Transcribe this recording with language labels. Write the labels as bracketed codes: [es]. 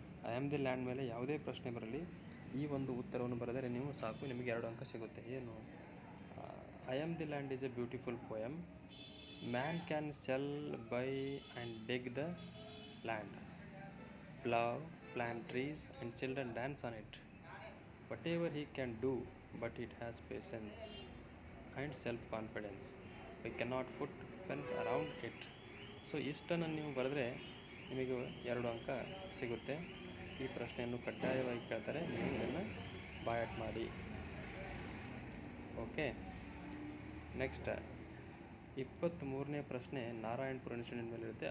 [kn] I am the land ಮೇಲೆ ಯಾವುದೇ ಪ್ರಶ್ನೆ ಬರಲಿ, ಈ ಒಂದು ಉತ್ತರವನ್ನು ಬರೆದರೆ ನೀವು ಸಾಕು, ನಿಮಗೆ 2 ಅಂಕ ಸಿಗುತ್ತೆ. ಏನು? [en] I am the land is a beautiful poem. Man can sell, buy and dig the land, plow, plant trees, and children dance on it. Whatever he can do, but it has patience and self-confidence. We cannot put fence around it. [kn] So ಇಷ್ಟನ್ನು ನೀವು ಬರೆದ್ರೆ ನಿಮಗೆ 2 ಅಂಕ ಸಿಗುತ್ತೆ. ಈ ಪ್ರಶ್ನೆಯನ್ನು ಕಡ್ಡಾಯವಾಗಿ ಕೇಳ್ತಾರೆ, ನೀವು ಇದನ್ನು ಬಾಯಟ್ ಮಾಡಿ. ಓಕೆ, ನೆಕ್ಸ್ಟ್ 23ನೇ ಪ್ರಶ್ನೆ ನಾರಾಯಣಪುರ ಇನ್ಸಿಡೆಂಟ್ ಮೇಲೆ ಇರುತ್ತೆ.